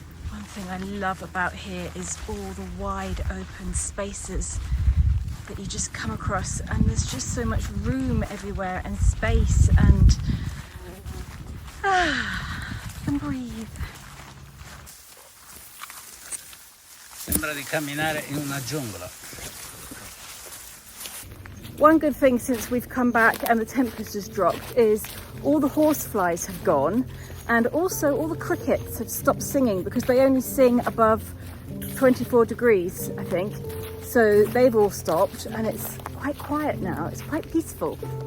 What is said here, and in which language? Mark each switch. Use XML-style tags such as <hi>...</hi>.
<en>One thing I love about here is all the wide open spaces that you just come across, and there's just so much room everywhere and space, and you can breathe.</en> <it>Sembra di camminare in una giungla.</it> <en>One good thing since we've come back and the temperature's dropped is all the horseflies have gone, and also all the crickets have stopped singing because they only sing above 24 degrees, I think. So they've all stopped and it's quite quiet now. It's quite peaceful.</en>